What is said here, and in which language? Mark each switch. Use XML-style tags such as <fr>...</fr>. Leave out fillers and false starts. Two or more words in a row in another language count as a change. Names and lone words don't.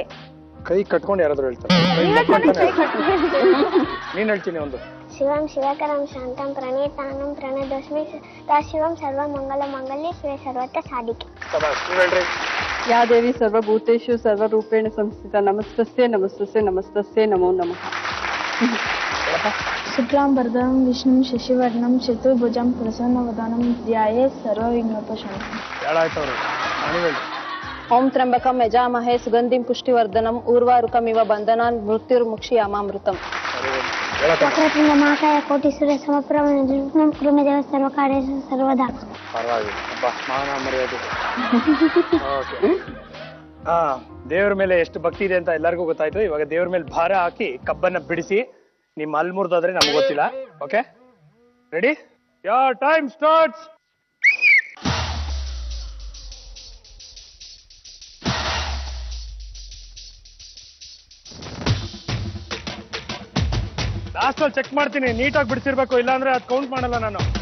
<kn>ಕೈ ಕಟ್ಕೊಂಡು ಯಾರಾದ್ರೂ ಹೇಳ್ತಾರೆ. ನೀನ್ ಹೇಳ್ತೀನಿ ಒಂದು.</kn> <sa>ಶಿವಂ ಶಿವಕರಂ ಶಾಂತಂ ಪ್ರಣೇತಾನಂ ಪ್ರಣದಸ್ಮಿ ಶಿವಂ ಸರ್ವ ಮಂಗಲ ಮಂಗಲ್ಯ ಶಿವ ಸರ್ವತ್ರ ಸಾಧಿಕೆ.</sa> <kn>ಹೇಳ್ರಿ.</kn> <sa>ಯಾ ದೇವಿ ಸರ್ವಭೂತೇಷು ಸರ್ವರೂಪೇಣ ಸಂಸ್ಥಿತ ನಮಸ್ತಸ್ಯೆ ನಮಸ್ತಸ್ಯೆ ನಮಸ್ತಸ್ಯೆ ನಮೋ ನಮಃ. ಶುಕ್ಲಾಂ ವರದರಂ ವಿಷ್ಣುಂ ಶಶಿವರ್ಣಂ ಚತುರ್ಭುಜಂ ಪ್ರಸನ್ನವದನಂ ಧ್ಯಾಯೇತ್ ಸರ್ವವಿಘ್ನೋಪಶಾಂತಯೇ. ಓಂ ತ್ರ್ಯಂಬಕಂ ಯಜಾಮಹೇ ಸುಗಂಧಿಂ ಪುಷ್ಟಿವರ್ಧನಂ ಊರ್ವಾರುಕಮಿವ ಬಂಧನಾನ್ ಮೃತ್ಯುರ್ಮುಕ್ಷಯಾಮಾಮೃತಂ. ವಕ್ರತುಂಡ ಮಹಾಕಾಯ ಕೋಟಿ ಸೂರ್ಯ ಸಮಪ್ರಭ ನಿರ್ವಿಘ್ನಂ ಕುರು ಮೇ ದೇವ ಸರ್ವಕಾರ್ಯೇಷು ಸರ್ವದಾ.</sa> <kn>ದೇವ್ರ ಮೇಲೆ ಎಷ್ಟು ಭಕ್ತಿ ಇದೆ ಅಂತ ಎಲ್ಲರಿಗೂ ಗೊತ್ತಾಯ್ತು. ಇವಾಗ ದೇವ್ರ ಮೇಲೆ ಭಾರ ಹಾಕಿ ಕಬ್ಬನ್ನ ಬಿಡಿಸಿ ನಿಮ್ಮ ಅಲ್ಲಿ ಮುರಿದಾದ್ರೆ ನಮ್ಗೆ ಗೊತ್ತಿಲ್ಲ.</kn> <en>OK, ready? Your time starts.</en> <kn>ಲಾಸ್ಟ್ ಅಲ್ಲಿ ಚೆಕ್ ಮಾಡ್ತೀನಿ, ನೀಟಾಗಿ ಬಿಡಿಸಿರ್ಬೇಕು, ಇಲ್ಲಾಂದ್ರೆ ಅದು ಕೌಂಟ್ ಮಾಡಲ್ಲ ನಾನು.</kn>